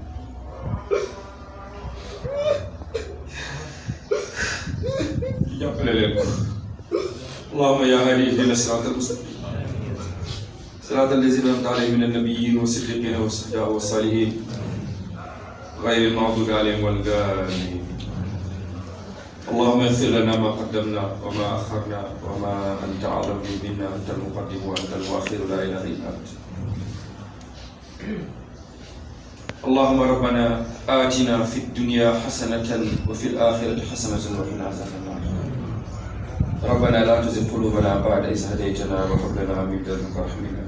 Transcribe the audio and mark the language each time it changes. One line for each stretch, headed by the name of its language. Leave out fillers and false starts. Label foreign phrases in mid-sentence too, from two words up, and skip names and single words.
Wolof: ci jàppale leen ko
Arabic: اللهم يا هادي اهدنا الصراط المستقيم صراط الذين أنعمت عليهم من النبيين والصديقين والشهداء والصالحين غير المغضوب عليهم ولا الضالين اللهم اغفر لنا ما قدمنا وما أخرنا وما أنت أعلم به منا أنت المقدم وأنت المؤخر لا إله إلا أنت اللهم ربنا آتنا في الدنيا حسنة وفي الآخرة حسنة وقنا عذاب النار ربنا لا تزغ قلوبنا بعد إذ هديتنا وهب لنا من لدنك رحمة